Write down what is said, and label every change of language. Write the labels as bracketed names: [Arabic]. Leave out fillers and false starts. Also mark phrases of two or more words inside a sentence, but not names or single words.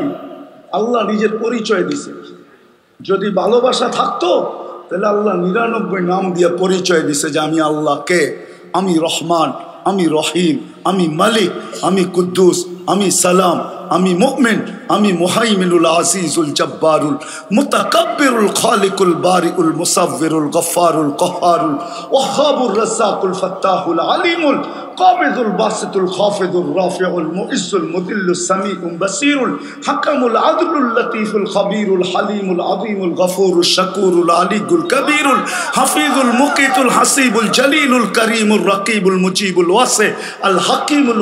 [Bangla] আল্লাহ নিজের পরিচয় দিছে। যদি ভালোবাসা থাকতো তাহলে আল্লাহ 99 নাম দিয়ে পরিচয় দিছে যে আমি আল্লাহ কে, আমি রহমান, আমি রহিম, আমি মালিক, আমি কুদ্দুস, আমি সালাম, আমি মুমিন, আমি [Arabic] المهيمن العزيز الجبار المتكبر الخالق البارئ المصور الغفار القهار الوهاب الرزاق الفتاح العليم القابض الباسط الخافض الرافع المعز المذل السميع البصير الحكم العدل اللطيف الخبير الحليم العظيم الغفور الشكور العلي الكبير الحفيظ المقيت الحسيب الجليل الكريم الرقيب المجيب الواسع الحكيم